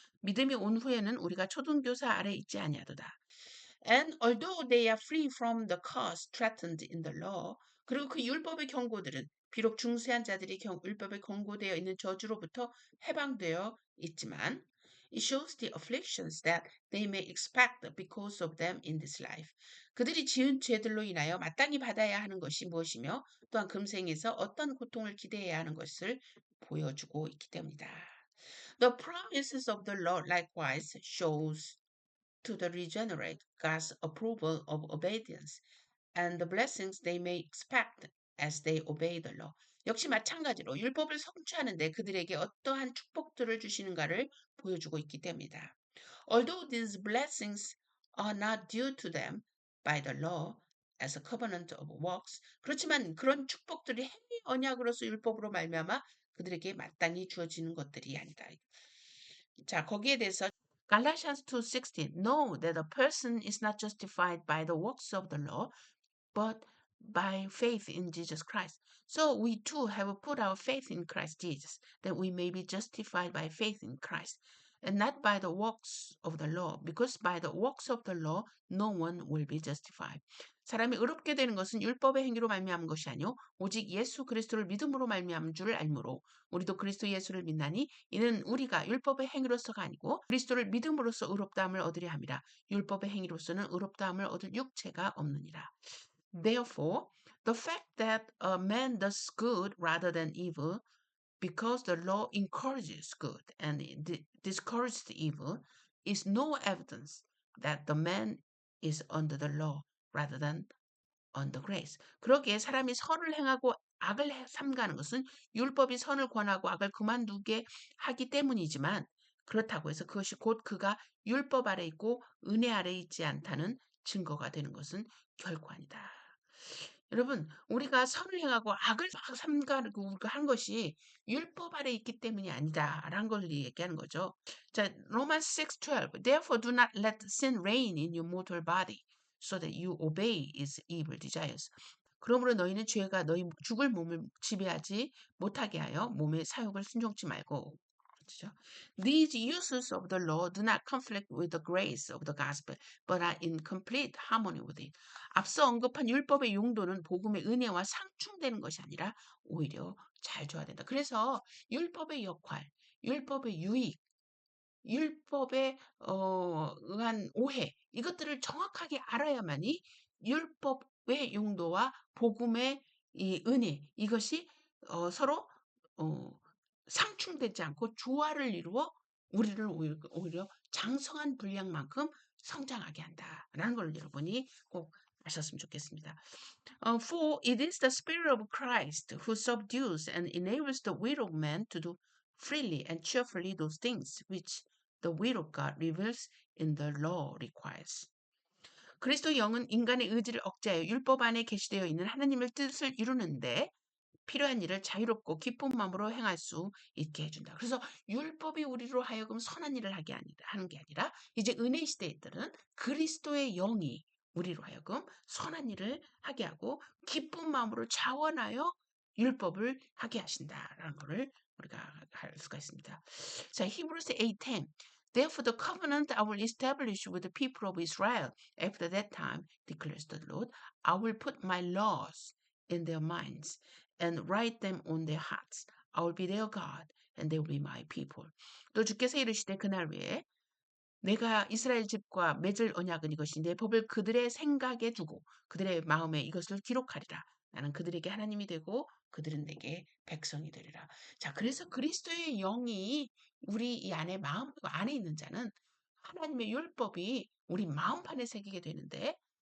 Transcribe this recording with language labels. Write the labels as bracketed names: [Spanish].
[Korean] 믿음이 온 후에는 우리가 초등교사 아래 있지 아니하도다. [English] And although they are free from the curse threatened in the law, [Korean] 그리고 그 율법의 경고들은 비록 중세한 자들이 율법에 경고되어 있는 저주로부터 해방되어 있지만 [English] it shows the afflictions that they may expect because of them in this life. [Korean] 그들이 지은 죄들로 인하여 마땅히 받아야 하는 것이 무엇이며 또한 금생에서 어떤 고통을 기대해야 하는 것을 보여주고 있기 때문이다. [English] The promises of the Lord likewise shows to the regenerate God's approval of obedience and the blessings they may expect as they obey the law. [Korean] 역시 마찬가지로 율법을 성취하는데 그들에게 어떠한 축복들을 주시는가를 보여주고 있기 때문이다. [English] Although these blessings are not due to them by the law as a covenant of works, [Korean] 그렇지만 그런 축복들이 행위 언약으로서 율법으로 말미암아 그들에게 마땅히 주어지는 것들이 아니다. 자, 거기에 대해서 [English] Galatians 2:16 Know that a person is not justified by the works of the law, but by faith in Jesus Christ. So we too have put our faith in Christ Jesus, that we may be justified by faith in Christ, and not by the works of the law, because by the works of the law no one will be justified. [Korean] 사람이 의롭게 되는 것은 율법의 행위로 말미암은 것이 아니요 오직 예수 그리스도를 믿음으로 말미암은 줄을 알므로 우리도 그리스도 예수를 믿나니 이는 우리가 율법의 행위로서가 아니고 그리스도를 믿음으로써 의롭다함을 얻으려 함이라. 율법의 행위로서는 의롭다함을 얻을 육체가 없느니라. [English] Therefore, the fact that a man does good rather than evil, because the law encourages good and discourages evil, is no evidence that the man is under the law rather than under grace. [Korean] 그러기에 사람이 선을 행하고 악을 삼가는 것은 율법이 선을 권하고 악을 그만두게 하기 때문이지만 그렇다고 해서 그것이 곧 그가 율법 아래 있고 은혜 아래 있지 않다는 증거가 되는 것은 결코 아니다. 여러분, 우리가 선을 행하고 악을 막 삼가고 한 것이 율법 아래 있기 때문이 아니다라는 걸 얘기하는 거죠. 자, [English] Romans 6:12. Therefore do not let sin reign in your mortal body, so that you obey its evil desires. [Korean] 그러므로 너희는 죄가 너희 죽을 몸을 지배하지 못하게 하여 몸의 사욕을 순종치 말고. 그렇죠? [English] These uses of the law do not conflict with the grace of the gospel, but are in complete harmony with it. [Korean] 앞서 언급한 율법의 용도는 복음의 은혜와 상충되는 것이 아니라 오히려 잘 조화된다. 그래서 율법의 역할, 율법의 유익, 율법에 의한 오해 이것들을 정확하게 알아야만이 율법의 용도와 복음의 이 은혜 이것이 서로 상충되지 않고 조화를 이루어 우리를 오히려 장성한 분량만큼 성장하게 한다라는 걸 여러분이 꼭 아셨으면 좋겠습니다. [English] For it is the Spirit of Christ who subdues and enables the will of man to do freely and cheerfully those things which the will of God reveals in the law requires. [Korean] 그리스도 영은 인간의 의지를 억제하여 율법 안에 계시되어 있는 하나님의 뜻을 이루는데 필요한 일을 자유롭고 기쁜 마음으로 행할 수 있게 해준다. 그래서 율법이 우리로 하여금 선한 일을 하는 게 아니라 이제 은혜 시대들은 그리스도의 영이 우리로 하여금 선한 일을 하게 하고 기쁜 마음으로 자원하여 율법을 하게 하신다라는 것을 우리가 할 수가 있습니다. 자, 히브리서 8:10. [English] Therefore the covenant I will establish with the people of Israel after that time, declares the Lord, I will put my laws in their minds and write them on their hearts. I will be their God, and they will be my people. [Korean] 또 주께서 이르시되 그날 위에 내가 이스라엘 집과 맺을 언약은 이것이 내 법을 그들의 생각에 두고 그들의 마음에 이것을 기록하리라. 나는 그들에게 하나님이 되고 그들은 내게 백성이 되리라. 자, 그래서 그리스도의 영이 우리 이 안에 마음 안에 있는 자는 하나님의 율법이 우리 마음판에 새기게 되는데